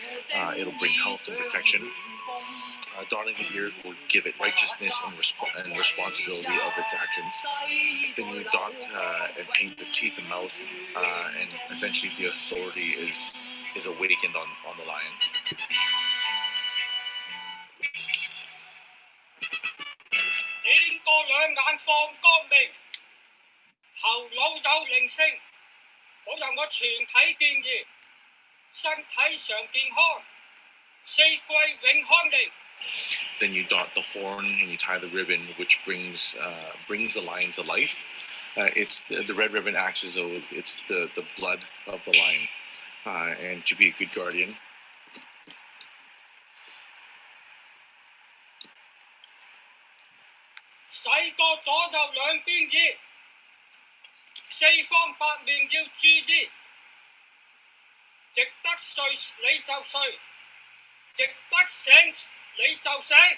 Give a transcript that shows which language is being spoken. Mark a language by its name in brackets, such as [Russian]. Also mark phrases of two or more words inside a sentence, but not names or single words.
[English] It'll bring health and protection. Dotting the ears will give it righteousness and responsibility of its actions. Then you dot and paint the teeth and mouth, and essentially the authority is awakened on the lion. [Cantonese] 點個兩眼放光明，頭腦有靈性，好讓我全體健兒，身體常健康，四季永康寧。 [English] Then you dot the horn and you tie the ribbon, which brings the lion to life. It's the red ribbon acts as though it's the blood of the lion, and to be a good guardian. [Cantonese] 洗個左右兩邊耳，四方八面要注意，值得睡你就睡，值得醒你就醒。